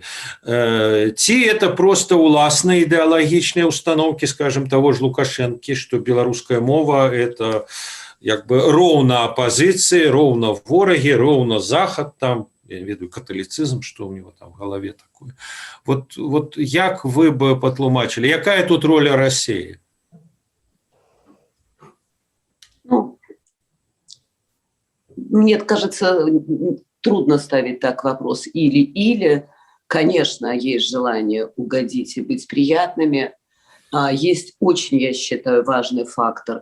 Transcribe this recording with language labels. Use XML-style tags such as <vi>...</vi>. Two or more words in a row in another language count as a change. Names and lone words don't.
<be>Ці</be> <ru>это просто</ru> <be>уласныя ідэалагічныя установкі, скажем, того ж Лукашэнкі, што беларуская мова это як бы роўна апазіцыі, роўна ворагі, роўна захад, там, я не ведаю, каталіцызм, што ў него там в галаве такое. Вот як вы бы патлумачылі, якая тут роля России?</be> <ru>Ну, мне кажется, трудно ставить так вопрос или. Конечно, есть желание угодить и быть приятными. Есть очень, я считаю, важный фактор.</ru>